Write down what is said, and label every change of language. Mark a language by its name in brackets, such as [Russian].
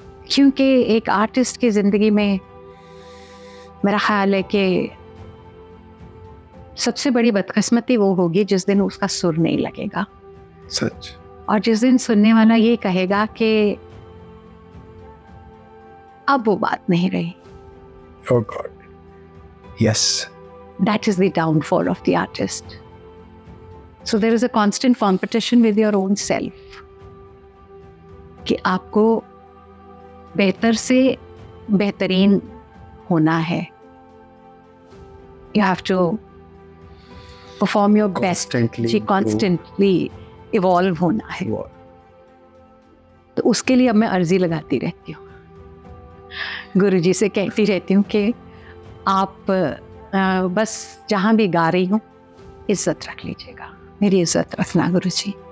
[Hindi] क्योंकि एक आर्टिस्ट की जिंदगी में मेरा ख्याल है कि सबसे बड़ी बदकिस्मती वो होगी जिस दिन उसका सुर नहीं लगेगा। सच। और जिस दिन सुनने वाला ये कहेगा कि अब वो बात नहीं रही। [English] Oh God. Yes. That is the downfall of the artist. So there is a constant competition with your own self. [Hindi] कि आपको बेहतर से बेहतरीन होना है। [English] You have to perform your best. [Hindi] Ji, [English] constantly evolve [Hindi] होना है। तो उसके लिए अब मैं अर्जी लगाती रहती हूँ, गुरुजी से कहती रहती हूँ कि आप बस जहाँ भी गा रही हूँ इज्जत रख लीजिएगा, मेरी इज्जत रखना गुरुजी।